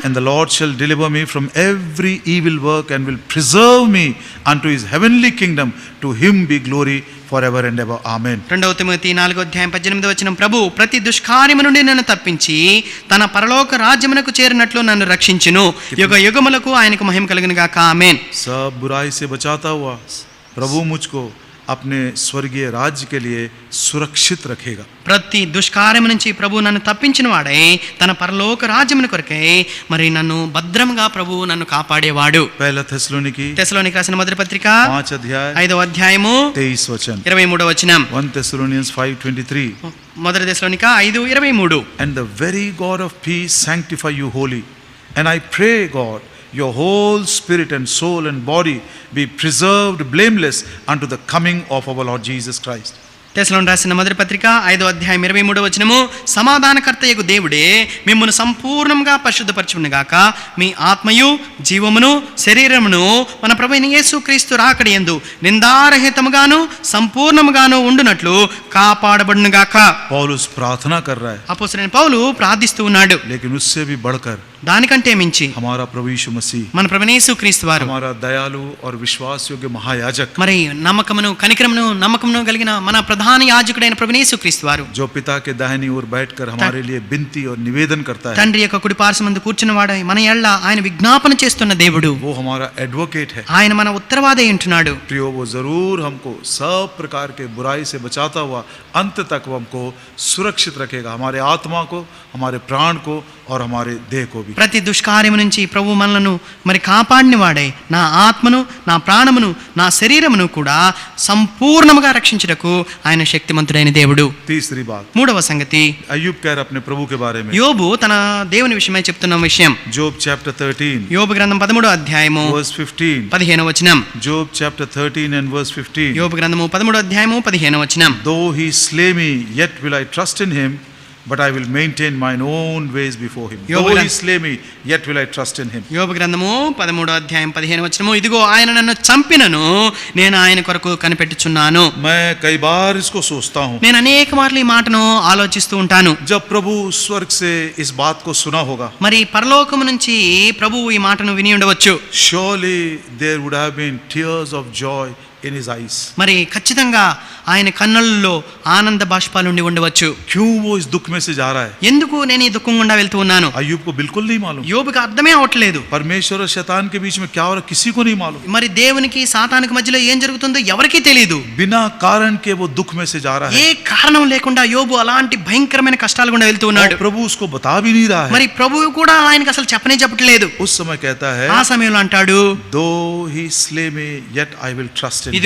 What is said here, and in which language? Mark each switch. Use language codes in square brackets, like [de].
[en] And the Lord shall deliver me from every evil work and will preserve me unto his heavenly kingdom. To him be glory forever and ever. Amen. [te] 2వ Timothy 4వ అధ్యాయం 18వ వచనం. ప్రభు ప్రతి దుష్కార్యము నుండి నన్ను తప్పించి తన పరలోక రాజ్యమునకు చేరినట్లు నన్ను రక్షించును. యుగ యుగములకు ఆయనకు మహిమ కలుగును గాక. ఆమేన్. [hi] सब बुराई से बचाता हुआ प्रभु मुझको अपने स्वर्गीय राज्य के लिए सुरक्षित रखेगा. [te] ప్రతి దుష్కార్యము నుంచి ప్రభు నన్ను తప్పించిన వాడై తన పరలోక రాజ్యమును కొరకై మరి నన్ను భద్రంగా ప్రభు నన్ను కాపాడేవాడు. [hi] पहला थेसलोनिकी [te] తెస్సలోనికి రాసిన మొదటి పత్రిక [hi] 5 अध्याय [te] 5వ అధ్యాయము [hi] 23 वचन. [te] 23వ వచనం. [en] 1 Thessalonians 5:23. [te] మొదటి తెస్సలోనిక 5:23. [en] And the very God of peace sanctify you wholly. And I pray, God, your whole spirit and soul and body be preserved blameless unto the coming of our Lord Jesus Christ. [te] తెస్సలోనికి రాసిన మొదటి పత్రిక 5వ అధ్యాయం 23వ వచనము. సమాధానకర్తయగు దేవుడే మిమ్మును సంపూర్ణంగా పరిశుద్ధపరచును గాక. మీ ఆత్మయు జీవమును శరీరమును మన ప్రభువైన యేసుక్రీస్తు రాకడ యందు నిందారహితముగాను సంపూర్ణముగాను ఉండునట్లు కాపాడబడును గాక. [hi] पौलुस प्रार्थना कर रहा है, [te] అపోస్తలుడైన పౌలు ప్రార్థిస్తూ ఉన్నాడు. [hi] लेकिन उससे भी बढ़कर [te] దానికంటే మించి [hi] हमारा प्रभु यीशु मसीह, [te] మన ప్రభువైన యేసుక్రీస్తు వారు, [hi] हमारा दयालु और विश्वास योग्य महायाजक, [te] మరి నమ్మకమును కనికరమును నమ్మకమును కలిగిన మన ప్రధాన యాజకుడైన ప్రభువైన యేసుక్రీస్తు వారు, [hi] जो पिता के दाहिनी ओर बैठकर हमारे लिए विनती और निवेदन करता है, [te] తండ్రి యొక్క కుడి పార్శ్వమందు కూర్చున్నవాడై మన ఎళ్ళ ఆయన విజ్ఞాపన చేస్తున్న దేవుడు, [hi] वो हमारा एडवोकेट है. [te] ఆయన మన ఉత్తరవాది ఉంటున్నాడు. [hi] प्रियो, वो जरूर हमको सब प्रकार के बुराई से बचाता हुआ अंत तक वो हमको सुरक्षित रखेगा, हमारे आत्मा को, हमारे प्राण को और हमारे देह को भी. [te] ప్రతి దుష్కార్యము నుంచి ప్రభు మనలను మరి కాపాడిన వాడై నా ఆత్మను, నా ప్రాణమును, నా శరీరమును కూడా సంపూర్ణముగా రక్షించుటకు ఆయన శక్తిమంతుడైన దేవుడు. [hi] तीसरी बात, [te] మూడవ సంగతి, [hi] अय्यूब कह रहा अपने प्रभु के बारे में. [te] యోబు తన దేవుని విషయమై చెప్తున్న విషయం. [en] Job chapter 13 [te] యోబు గ్రంథం 13వ అధ్యాయము [en] verse 15. [te] 15వ వచనం. [en] Job chapter 13 and verse 15. [te] యోబు గ్రంథము 13వ అధ్యాయము 15వ వచనం. [en] Though he slay me, yet will I trust in him, but I will maintain mine own ways before him. Yob Though he gran- slay me, yet will I trust in him. [te] యోబు గ్రంథము 13వ అధ్యాయం 15వ వచనము. ఇదిగో ఆయన నన్ను చంపినను నేను ఆయన కొరకు కనిపెట్టుచున్నాను. [hi] मैं कई बार इसको सोचता हूँ, [te] నేను అనేక మార్లు ఈ మాటను ఆలోచిస్తూ ఉంటాను. [hi] जब प्रभु स्वर्ग से इस बात को सुना होगा, [te] మరి పరలోకము నుంచి ప్రభువు ఈ మాటను విని ఉండవచ్చు. [en] surely there would have been tears of joy in his eyes. [te] మరి ఖచ్చితంగా ఆయన కన్నుల్లో ఆనంద బాష్పాలు ఉండి ఉండవచ్చు. [hi] क्यों वो इस दुख में से जा रहा है? [te] ఎందుకు నేను ఈ దుఃఖం గుండా వెళ్తూ ఉన్నాను? [hi] अय्यूब को बिल्कुल नहीं मालूम. [te] యోబుకి అర్థమే అవట్లేదు. [hi] परमेश्वर और शैतान के बीच में क्या हो रहा है किसी को नहीं मालूम. [te] మరి దేవునికి సాతానికి మధ్యలో ఏం జరుగుతుందో ఎవరికీ తెలియదు. [hi] बिना कारण के वो दुख में से जा रहा है. [te] ఏ కారణం లేకుండా యోబు అలాంటి భయంకరమైన కష్టాలు గుండా వెళ్తూ ఉన్నాడు. [hi] और प्रभु उसको बता भी नहीं रहा है. [te] మరి ప్రభువు కూడా ఆయనకి అసలు చెప్పనే చెప్పట్లేదు. [hi] उस समय कहता है, [te] ఆ సమయంలో అంటాడు, [en] though he slay me, yet I will trust in him.